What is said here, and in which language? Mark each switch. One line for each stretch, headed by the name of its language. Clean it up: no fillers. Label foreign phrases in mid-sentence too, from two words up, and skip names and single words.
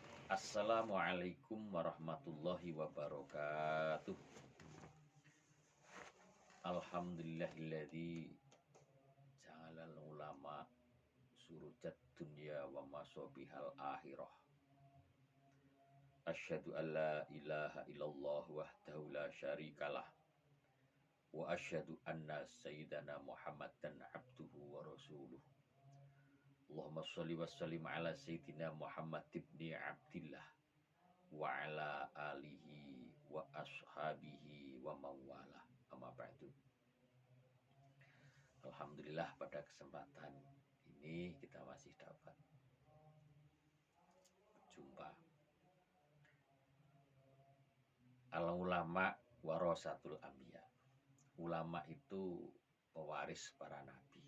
Arabic: السلام عليكم ورحمة الله وبركاته. الحمد لله الذي جعل العلماء سرج الدنيا ومصابيح الآخرة. أشهد أن لا إله إلا الله وحده لا شريك له وأشهد أن سيدنا محمدا عبده ورسوله. اللهم صل وسلم على سيدنا محمد بن عبد الله وعلى آله وأصحابه وموالاه. أما بعد.
Indonesian: Alhamdulillah pada kesempatan ini kita masih dapat berjumpa.
Arabic: العلماء ورثة الأنبياء.
Indonesian: Ulama itu pewaris para nabi.